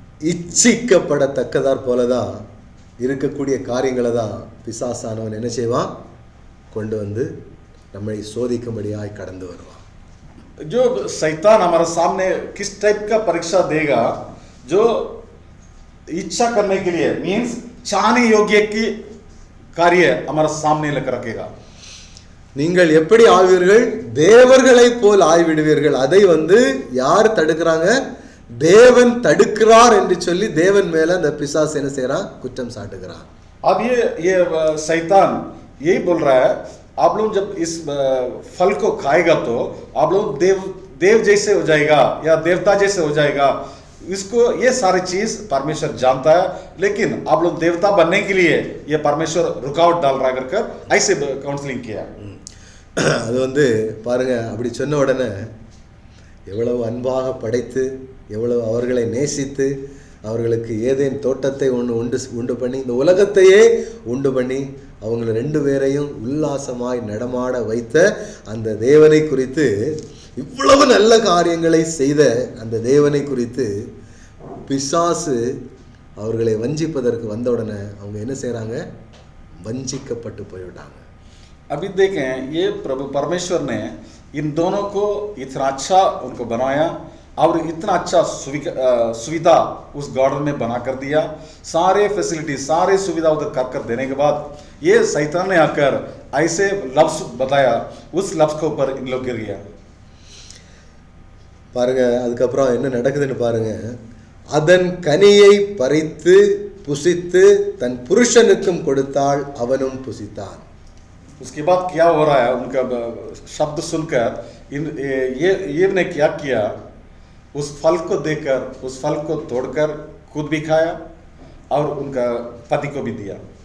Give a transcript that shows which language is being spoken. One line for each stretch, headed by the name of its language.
Tamil: இச்சிக்கப்படத்தக்கதார் போலதான் இருக்கக்கூடிய காரியங்களை தான் பிசாசானவன் என்ன செய்வான், கொண்டு வந்து நம்மை சோதிக்கும்படியாய் கடந்து வருவான்.
Hindi: जो शैतान हमारे सामने किस टाइप का परीक्षा देगा, जो इच्छा करने के लिए मीन्स छाने योग्य की कार्य हमारे सामने लेकर रखेगा.
Tamil: நீங்கள் எப்படி ஆவீர்கள், தேவர்களைப் போல் ஆய்விடுவீர்கள். அதை வந்து யார் தடுக்கிறாங்க, தேவன் தடுக்கிறார் என்று சொல்லி தேவன் மேல அந்த பிசாசு என்ன செய்யறான், குற்றம் சாட்டுகிறான்.
Hindi: अब ये शैतान यही बोल रहा है, आप लोग जब इस फल को खाएगा तो आप लोग देव जैसे हो जाएगा या देवता जैसे हो जाएगा. इसको ये सारी चीज परमेश्वर जानता है, लेकिन आप लोग देवता बनने के लिए ये परमेश्वर रुकावट डाल रहा कर ऐसे काउंसलिंग किया.
Tamil: அது வந்து பாருங்க, அப்படி சொன்ன உடனே எவ்வளவு அன்பாக படைத்து, எவ்வளவு அவர்களை நேசித்து, அவர்களுக்கு ஏதேன் தோட்டத்தை உண்டு பண்ணி, இந்த உலகத்தையே உண்டு பண்ணி அவங்கள 2 பேரையும் உல்லாசமாய் நடமாட வைத்த அந்த தேவனை குறித்து, இவ்வளவு நல்ல காரியங்களை செய்த அந்த தேவனை குறித்து பிசாசு அவர்களை வஞ்சிப்பதற்கு வந்த உடனே அவங்க என்ன செய்றாங்க, வஞ்சிக்கப்பட்டு போய்விட்டாங்க.
Hindi: अभी देखें, ये प्रभु परमेश्वर ने इन दोनों को इतना अच्छा उनको बनाया और इतना अच्छा सुविधा उस गार्डन में बना कर दिया, सारे फैसिलिटी सारे सुविधा उधर कर देने के बाद ये शैतान ने आकर ऐसे लफ्ज बताया, उस लफ्ज के ऊपर इन लोग गिर गया.
Tamil: பாருங்க, அதுக்கப்புறம் என்ன நடக்குதுன்னு பாருங்க. அதன் கனியை பறித்து புசித்து தன் புருஷனுக்கும் கொடுத்தாள், அவனும் புசித்தான்.
Hindi: उसके बाद क्या हो रहा है, उनका शब्द सुनकर ये ने क्या किया, उस फल को देखकर उस फल को तोड़कर खुद भी खाया और उनका पति को भी दिया.